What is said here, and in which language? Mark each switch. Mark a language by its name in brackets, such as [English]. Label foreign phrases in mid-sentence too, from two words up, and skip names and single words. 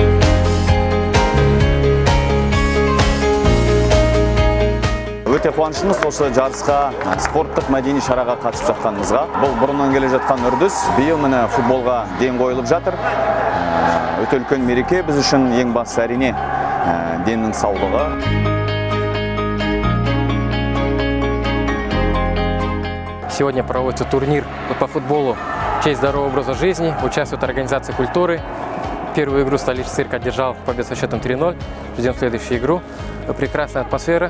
[Kazakh] Өте қуаныштымыз осы жарысқа, спорттық мәдени шараға қатысып жатқанымызға. Бұл бұрыннан келе жатқан үрдіс. Биыл міне футболға ден қойылып жатыр. Өте үлкен мереке біз үшін, ең бастысы әрине деннің саулығы. [Russian] Сегодня проводится турнир по футболу «Честь здорового образа жизни». Участвует организация культуры. Первую игру столичный цирк одержал победу со счетом 3-0. Ждем следующую игру. Прекрасная атмосфера.